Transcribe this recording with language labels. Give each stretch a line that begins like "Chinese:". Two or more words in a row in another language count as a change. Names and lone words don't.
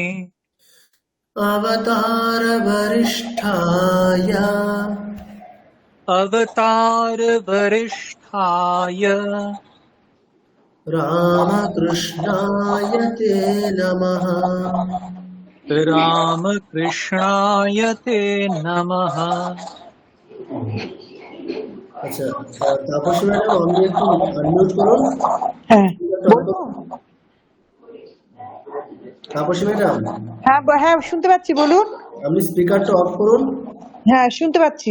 Sanskrit: अवतार वरिष्ठाय अवतारवरिष्ठाय रामकृष्णाय ते नमः। रामकृष्णाय ते नमः।
Bangla: আচ্ছা তাপসী ম্যাডাম আপনি একটু আনমিউট করুন। হ্যাঁ তাপসী ম্যাডাম হ্যাঁ হ্যাঁ শুনতে পাচ্ছি, বলুন। আপনি স্পিকারটা অফ করুন। হ্যাঁ শুনতে পাচ্ছি।